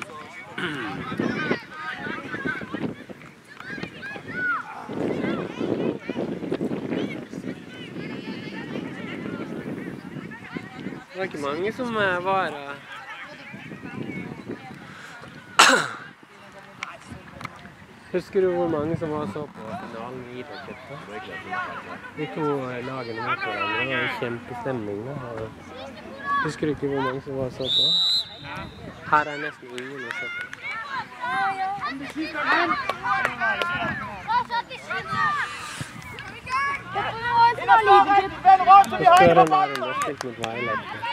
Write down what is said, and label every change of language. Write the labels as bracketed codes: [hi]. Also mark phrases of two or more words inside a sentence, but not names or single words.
[no] Det var ikke mange som var Husker du hvor mange som var så på finalen i idrettscupen? De to lagene mot hverandre, det var en kjempestemning da. Husker du ikke hvor mange som var så på? Her er nesten ingen å se på. Støren er under stilt mot Vejlet.